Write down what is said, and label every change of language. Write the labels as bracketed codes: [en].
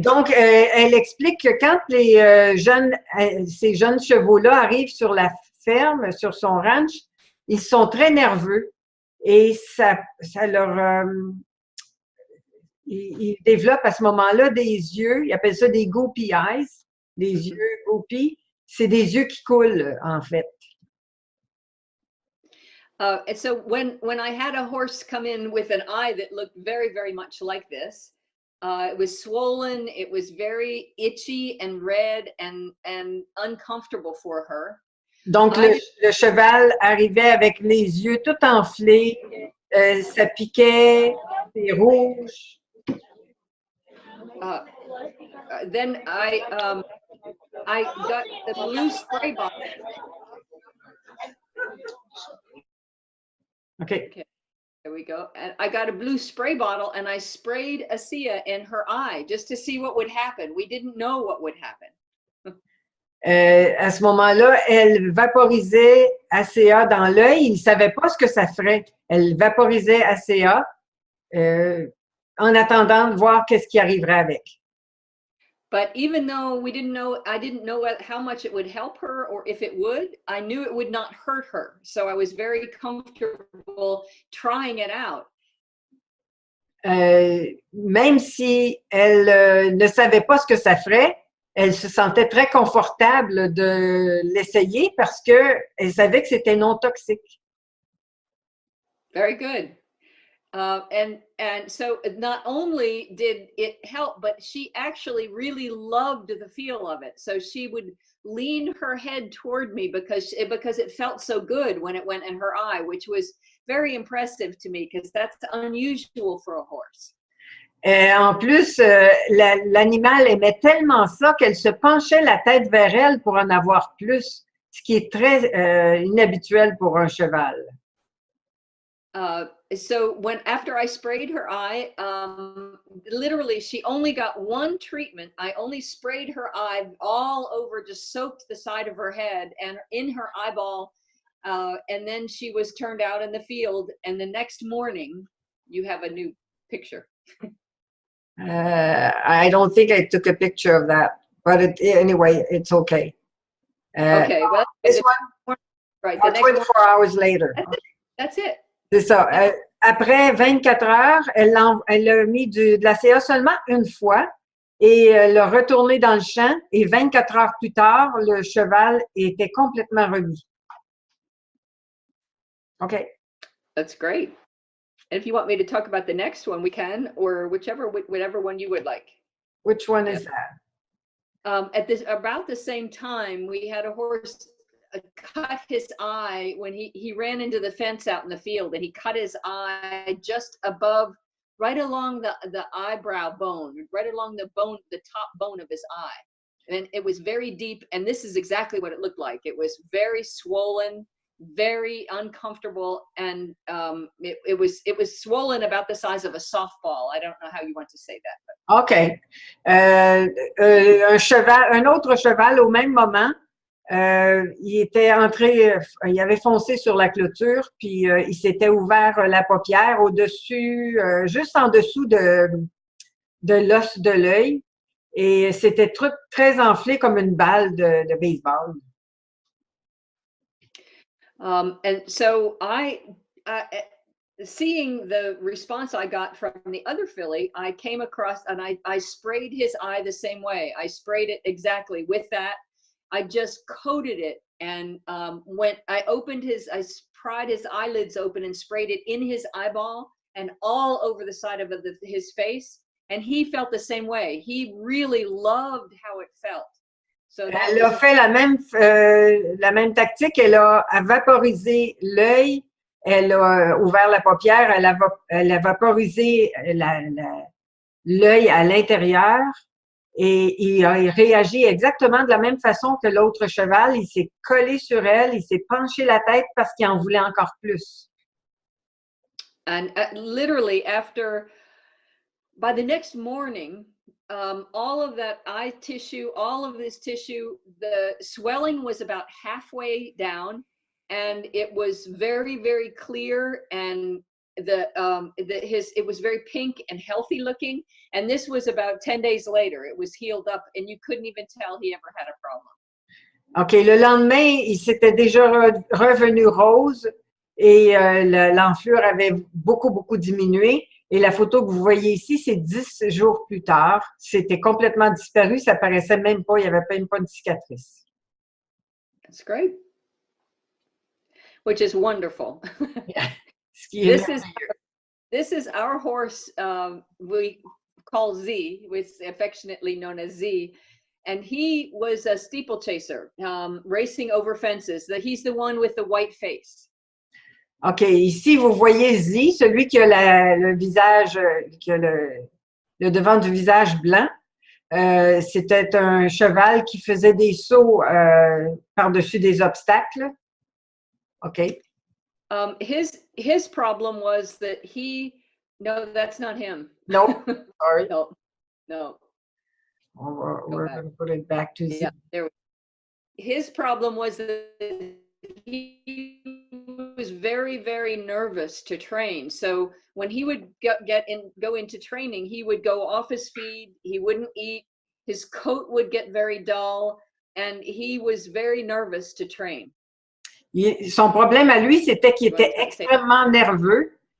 [fr] Donc, elle explique que quand ces jeunes chevaux-là arrivent sur la ferme, sur son ranch, ils sont très nerveux et ça leur... ils développent à ce moment-là des yeux, ils appellent ça des [en] goopy eyes, [fr] les yeux goopy. C'est des yeux qui coulent, en fait. [en] And so when I had a horse come in with an eye that looked very, very much like this, it was swollen, it was very itchy and red and uncomfortable for her. [fr] Donc, le cheval arrivait avec les yeux tout enflés, ça piquait, c'est rouge. [en] Then I got the blue spray bottle. Okay. There we go. And I got a blue spray bottle and I sprayed ASEA in her eye just to see what would happen. We didn't know what would happen. [fr] À ce moment-là, elle vaporisait ASEA dans l'œil. Il ne savait pas ce que ça ferait. Elle vaporisait ASEA en attendant de voir qu'est-ce qui arriverait avec. [en] But even though I didn't know how much it would help her or if it would, I knew it would not hurt her. So I was very comfortable trying it out. [fr] Même si elle ne savait pas ce que ça ferait, elle se sentait très confortable de l'essayer parce qu'elle savait que c'était non toxique. [en] Very good. And so not only did it help, but she actually really loved the feel of it. So she would lean her head toward me because it felt so good when it went in her eye, which was very impressive to me because that's unusual for a horse. [fr] En plus, l'animal aimait tellement ça qu'elle se penchait la tête vers elle pour en avoir plus, ce qui est très inhabituel pour un cheval. [en] So after I sprayed her eye, literally she only got one treatment. I only sprayed her eye all over, just soaked the side of her head and in her eyeball. And then she was turned out in the field. And the next morning, you have a new picture. I don't think I took a picture of that, but anyway, it's okay. Okay, well, this one, right, the next 24 hours later. That's it. [fr] C'est ça. Après 24 heures, elle a mis de l'ASEA seulement une fois et l'a retourné dans le champ. Et 24 heures plus tard, le cheval était complètement remis. OK. [en] That's great. And if you want me to talk about the next one, we can, or whatever one you would like. Which one is that? At about the same time, we had a horse cut his eye when he ran into the fence out in the field, and he cut his eye just above, right along the eyebrow bone, right along the top bone of his eye. And it was very deep, and this is exactly what it looked like. It was very swollen, very uncomfortable, and it was swollen about the size of a softball. I don't know how you want to say that. OK. [fr] Un autre cheval au même moment, il était entré, il avait foncé sur la clôture, puis il s'était ouvert la paupière au-dessus, juste en dessous de l'os de l'œil, et c'était très enflé comme une balle de baseball. [en] And so seeing the response I got from the other filly, I came across and I sprayed his eye the same way. I sprayed it exactly with that. I just coated it, and I pried his eyelids open and sprayed it in his eyeball and all over the side of his face. And he felt the same way. He really loved how it felt. So [fr] elle a fait la même tactique. Elle a vaporisé l'œil, elle a ouvert la paupière, elle a vaporisé l'œil à l'intérieur. Et il a réagi exactement de la même façon que l'autre cheval. Il s'est collé sur elle, il s'est penché la tête parce qu'il en voulait encore plus. [en] And literally by the next morning, all of that eye tissue, all of this tissue, the swelling was about halfway down, and it was very, very clear, and it was very pink and healthy looking. And this was about 10 days later. It was healed up, and you couldn't even tell he ever had a problem. OK. [fr] Le lendemain, il s'était déjà revenu rose et l'enflure avait beaucoup, beaucoup diminué. Et la photo que vous voyez ici, c'est 10 jours plus tard. C'était complètement disparu. Ça paraissait même pas. Il n'y avait même pas une cicatrice. [en] That's great. Which is wonderful. Yeah. This is our horse, we call Z, which affectionately known as Z, and he was a steeplechaser, racing over fences. He's the one with the white face. [fr] OK, ici vous voyez Z, celui qui a le visage, qui a le devant du visage blanc. C'était un cheval qui faisait des sauts par-dessus des obstacles. OK. [en] His problem was that no, that's not him. No, sorry. No. We're going to put it back to Z. Yeah, his problem was that he was very, very nervous to train. So when he would go into training, he would go off his feed. He wouldn't eat. His coat would get very dull, and he was very nervous to train. [fr] Son problème à lui, c'était qu'il était extrêmement nerveux.